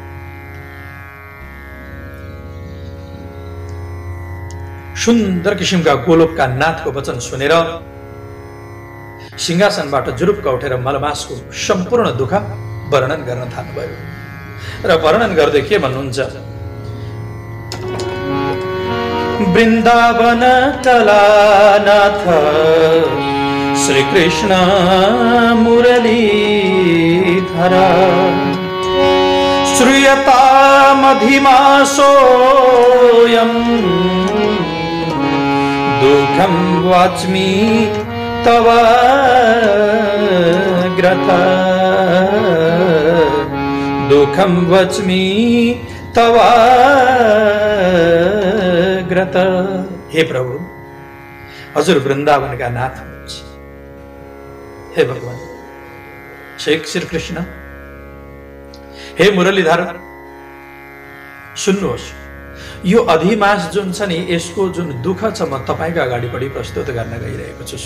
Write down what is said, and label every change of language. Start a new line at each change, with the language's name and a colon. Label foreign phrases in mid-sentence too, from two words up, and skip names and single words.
Nepali: सुन्दर किसिमका गोलोकका नाथको वचन सुनेर सिंहासनबाट जुरुक्क उठेर मलमासको सम्पूर्ण दुःख वर्णन गर्न थाल्नुभयो र वर्णन गर्दै के भन्नुहुन्छ?
Sanskrit: वृन्दावन कलानाथ श्री कृष्ण मुरलीधर श्रूयतामधिमासोऽयं दुःखं वाच्मि तव ग्रथ दुःखं वाच्मि तव ग्रथ।
Nepali: हे प्रभु हजुर वृन्दावनका नाथ हुनुहुन्छ। हे भगवान श्री कृष्ण, हे मुरलीधर सुन्नुहोस्, यो अधिमास जुन छ नि यसको जुन दुःख छ म तपाईको अगाडिपट्टि प्रस्तुत गर्न गइरहेको छु।